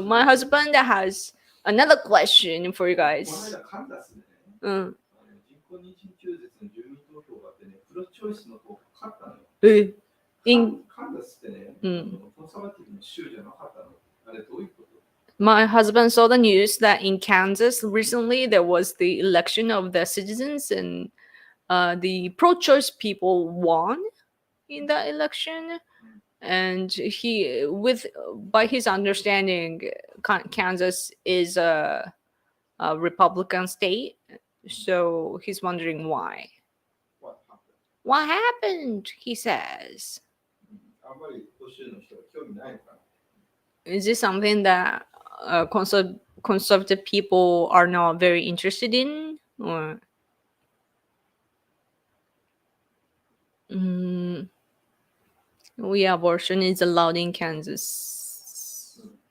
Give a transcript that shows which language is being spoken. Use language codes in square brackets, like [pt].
[en] My husband has another question for you [ja] この [en] guys. [ja] 間カンザスでね、 Mm. 人工妊娠中絶の住民投票があってね、プロチョイスの方が勝ったのよ。 [en] In [ja] カンザスってね、うんコンサバティブの州じゃなかったの。あれどういうこと [en] My husband saw the news that in Kansas recently there was the election of the citizens, and the pro-choice people won in that election. And he, with by his understanding, Kansas is a Republican state, so he's wondering why. What happened? What happened? He says. [ja] あんまり保守の人は興味ないのかな [en] Is this something that conservative people are not very interested in, or? Yeah, abortion is allowed in Kansas.